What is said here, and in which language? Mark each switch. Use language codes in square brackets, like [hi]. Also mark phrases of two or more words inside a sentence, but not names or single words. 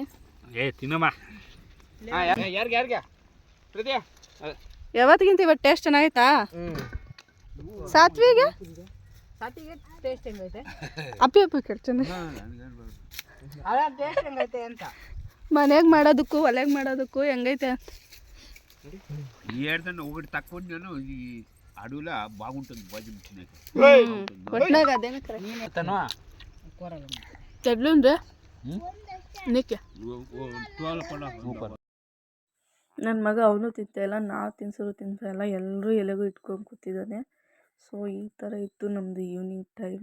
[kn] ತಿನ್ನಮ್ಮ ಯಾರಿಗೆ ಪ್ರತಿಯಾ ಯಾವತ್ತಿಗಿಂತ ಇವತ್ತು ಟೇಸ್ಟ್ ಚೆನ್ನಾಗೈತಾ? ಸಾತ್ವಿಗೆ ಸಾತಿಗೆ ಟೇಸ್ಟ್ ಹೆಂಗೈತೆ? ಅಪ್ಪಿ ಅಪ್ಪಿ ಕೇಳ್ತಾನೆ ಅದ ಟೇಸ್ಟ್ ಹೆಂಗೈತೆ ಅಂತ. ಮನೆಗೆ ಮಾಡೋದಕ್ಕೂ ಒಲೆಗೆ ಮಾಡೋದಕ್ಕೂ ಹೆಂಗೈತೆ? [te] ఒకటి తక్కువ నేను ఈ అడవిలో బాగుంటుంది భోజనం తినేకి. [kn] ಒಟ್ನಾಗ ಅದೇನ ಕರೆಕ್ಟ್ ಚಡ್ಲು ಅಂದ್ರೆ ನಿಕ್ಕೆ ನನ್ನ ಮಗ ಅವನು ತಿಂತಾಯಿಲ್ಲ, ನಾವು ತಿನ್ಸೋರು ತಿಂತಾಯಿಲ್ಲ, ಎಲ್ಲರೂ ಎಲೆಗೂ ಇಟ್ಕೊಂಡು ಕೂತಿದ್ದಾನೆ. ಸೊ ಈ ಥರ ಇತ್ತು ನಮ್ಮದು [en] evening time.